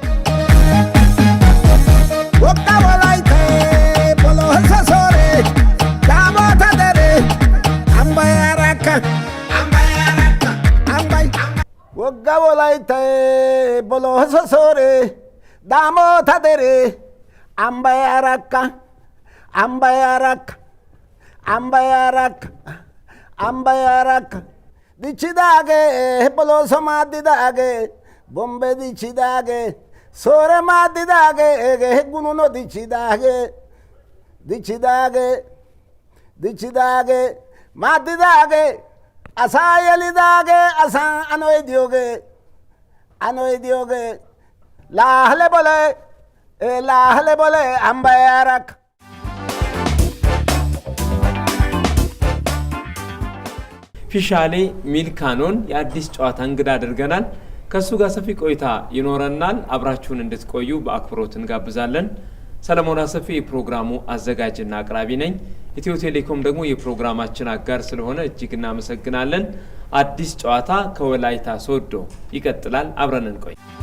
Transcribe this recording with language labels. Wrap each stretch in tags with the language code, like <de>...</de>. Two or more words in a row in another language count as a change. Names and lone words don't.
<wal>ወቃ ወላይታ ቦሎ ሰሶሬ ዳሞ ተደሬ ሃምባያራካ ወቃ ወላይታ ቦሎ ሰሶሬ ዳሞ ተደሬ ሃምባያራካ ambayarak dichidage bolo somadidage bombe dichidage sore madidage gununo dichidage madidage asayelidage asa anoidioge lahle bole ambayarak</wal> <am>ፊሻሌ ሚልካኖን የአዲስ ጨዋታ እንግዳ አድርገናል። ከሱ ጋር ሰፊ ቆይታ ይኖረናል። አብራችሁን እንድትቆዩ በአክብሮት እንጋብዛለን። ሰለሞን አሰፊ የፕሮግራሙ አዘጋጅና አቅራቢ ነኝ። ኢትዮ ቴሌኮም ደግሞ የፕሮግራማችን አጋር ስለሆነ እጅግ እናመሰግናለን። አዲስ ጨዋታ ከወላይታ ሶዶ ይቀጥላል። አብረን እንቆይ።</am>